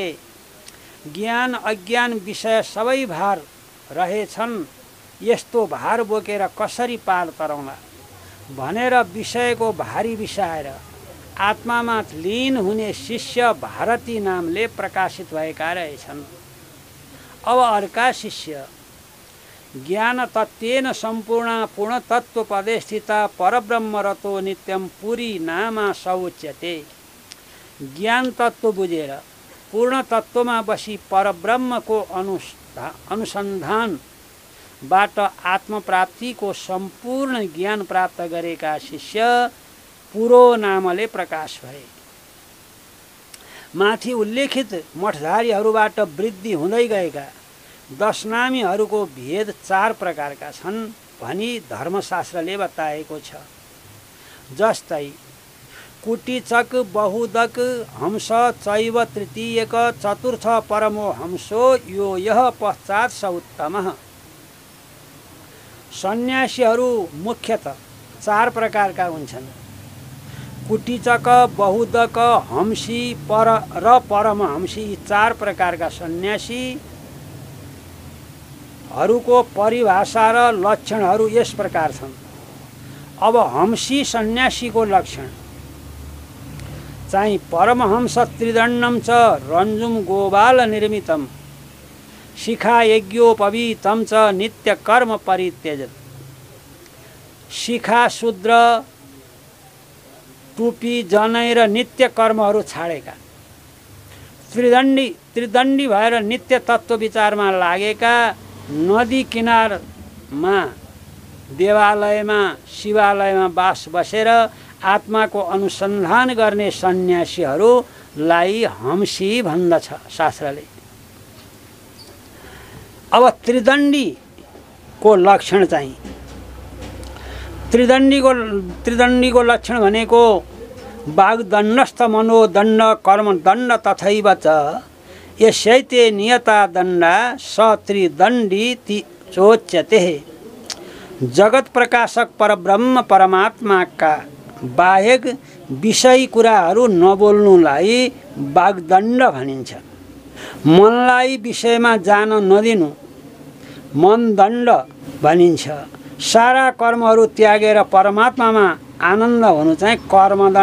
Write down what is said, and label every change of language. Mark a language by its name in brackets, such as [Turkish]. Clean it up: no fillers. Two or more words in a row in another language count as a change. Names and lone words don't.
[Nepali] ज्ञान अज्ञान विषय सबै भार रहेछन्, यस्तो भार बोकेर कसरी पार तराउला भनेर विषयको भारी बिसाएर आत्मामा लीन हुने शिष्य भारती नामले प्रकाशित भएका रहेछन्। अब अर्का शिष्य [Sanskrit] ज्ञान तत्वेन सम्पूर्ण पूर्ण तत्व पदे स्थिता परब्रह्म रतो नित्यम पुरी नामा सौच्यते। [Nepali] ज्ञान तत्व बुझेर पूर्ण तत्वमा बसी परब्रह्मको अनुसन्धानबाट आत्मप्राप्तिको सम्पूर्ण ज्ञान प्राप्त गरेका शिष्य पुरो नामले प्रकाश भए। माथि उल्लेखित मठधारीहरूबाट वृद्धि हुँदै गएका 10 नामीहरूको भेद 4 प्रकारका छन् भनी धर्मशास्त्रले बताएको छ। [Sanskrit] जस्तै कुटीचक बहुदक हंस चैव तृतीयक चतुर्थ परमो हंसो यो यः पश्चात् स उत्तमः। [Nepali] सन्यासीहरू मुख्यतः 4 प्रकारका हुन्छन्। कुटीचक बहुदक हंसी र परमहंसी, यी 4 प्रकारका सन्यासी हरूको परिभाषा र लक्षणहरू यस प्रकार छन्। अब हंसी सन्यासीको लक्षण चाहिँ [Sanskrit] परमहंस त्रिदण्डम च रञ्जुम गोबाल निर्मितम शिखा यज्ञोपवीतम च नित्य कर्म परित्यजत। [Nepali] शिखा शूद्र टुपी जनै र नित्य कर्महरू छाडेका, त्रिदण्डी भएर नित्य तत्व विचारमा लागेका, नदी किनारमा देवालयमा शिवालयमा बास बसेर आत्माको अनुसन्धान गर्ने सन्यासीहरूलाई हंसी भन्दछ शास्त्रले। अब त्रिदण्डीको लक्षण चाहिँ त्रिदण्डीको लक्षण भनेको [Sanskrit] वाग्दण्डस्थ मनोदण्ड कर्मदण्ड तथैव च यस्यैते नियता दण्डा स त्रिदण्डी चोच्यते। [Nepali] जगत प्रकाशक परब्रह्म परमात्माका बाहेक विषयी कुराहरू नबोल्नुलाई वाग्दण्ड भनिन्छ। मनलाई विषयमा जान नदिनु मनदण्ड भनिन्छ। सारा कर्महरू त्यागेर परमात्मामा आनन्द हुनु चाहिँ कर्मदण्ड।